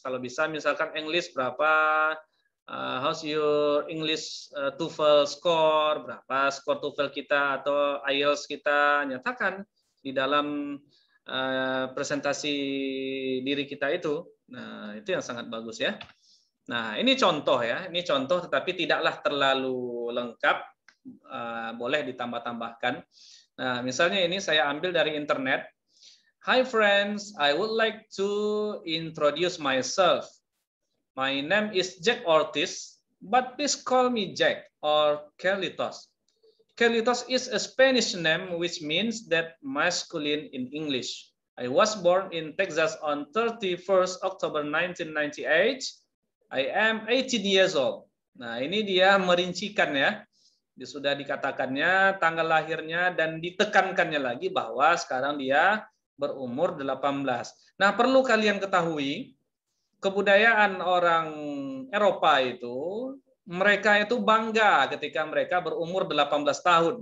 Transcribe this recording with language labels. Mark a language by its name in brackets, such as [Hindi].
[Indonesian] Kalau bisa misalkan English berapa, [English] how's your English TOEFL score, [Indonesian] berapa skor TOEFL kita atau IELTS kita, nyatakan di dalam presentasi diri kita itu. Nah, itu yang sangat bagus ya. Nah, ini contoh ya, ini contoh tetapi tidaklah terlalu lengkap, boleh ditambah-tambahkan. Nah, misalnya ini saya ambil dari internet. [English] Hi friends, I would like to introduce myself. My name is Jack Ortiz, but please call me Jack or Carlitos. Carlitos is a Spanish name which means that masculine in English. I was born in Texas on 31st October 1998. I am 18 years old. [Indonesian] Nah, ini dia merincikan ya. Dia sudah dikatakannya tanggal lahirnya dan ditekankannya lagi bahwa sekarang dia berumur 18. Nah, perlu kalian ketahui, kebudayaan orang Eropa itu, mereka itu bangga ketika mereka berumur 18 tahun.